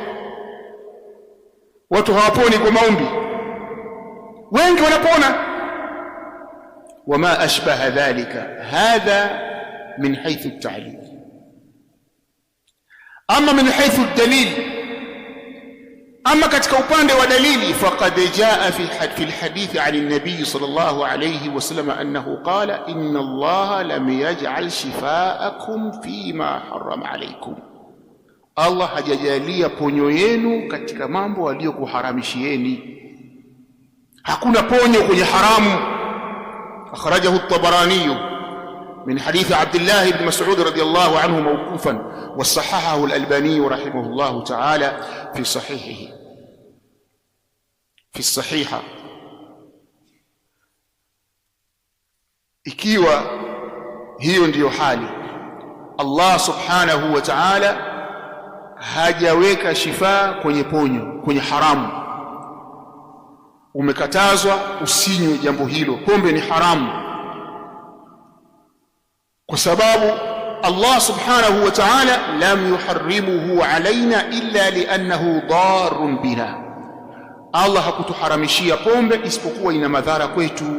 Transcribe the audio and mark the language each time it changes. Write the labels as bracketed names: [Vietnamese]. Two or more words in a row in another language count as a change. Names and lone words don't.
[Swahili] Watu hawaponi kwa maombi, wengi wanapona. [Arabic] وما أشبه ذلك، هذا من حيث التعليل. أما من حيث الدليل, [Swahili] ama katika upande wa dalili, [Arabic] فقد جاء في الحديث عن النبي صلى الله عليه وسلم أنه قال إن الله لم يجعل شفاءكم فيما حرم عليكم, [Swahili] Allah hajajalia ponyo yenu katika mambo aliyokuharamishieni. Hakuna ponyo kwenye haramu. [Arabic] أخرجه الطبراني من حديث عبد الله بن مسعود رضي الله عنه موقوفا، وصححه الألباني رحمه الله تعالى في صحيحه، في صحيحه. [Swahili] Ikiwa hiyo ndiyo hali, [Arabic] الله سبحانه وتعالى [Swahili] hajaweka shifa kwenye ponyo, kwenye haramu. Umekatazwa usinywe jambo hilo, pombe ni haramu, kwa sababu [Arabic] الله سبحانه وتعالى لم يحرمه علينا إلا لأنه ضار بنا, [Swahili] Allah hakutuharamishia pombe isipokuwa ina madhara kwetu.